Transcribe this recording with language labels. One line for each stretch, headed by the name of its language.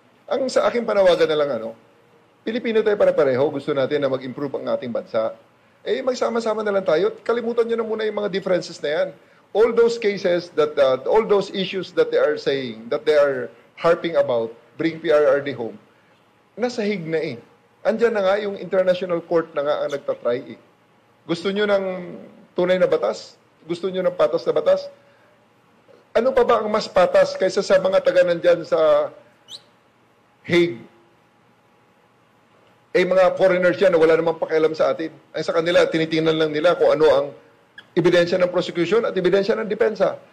Filipino: Ang sa aking panawagan na lang, Pilipino tayo pare-pareho, gusto natin na mag-improve ang ating bansa. Magsama-sama na lang tayo. Kalimutan nyo na muna yung mga differences na yan.
English: All those cases, all those issues that they are saying, that they are harping about, bring PRRD home,
Filipino: nasa hig na eh. Andyan na nga yung international court na nga ang nagtatry eh. Gusto nyo ng tunay na batas? Gusto nyo ng patas na batas? Ano pa ba ang mas patas kaysa sa mga taga nandyan sa Hague? Mga foreigners yan na wala namang pakialam sa atin. Ang sa kanila, tinitingnan lang nila kung ano ang ebidensya ng prosecution at ebidensya ng depensa.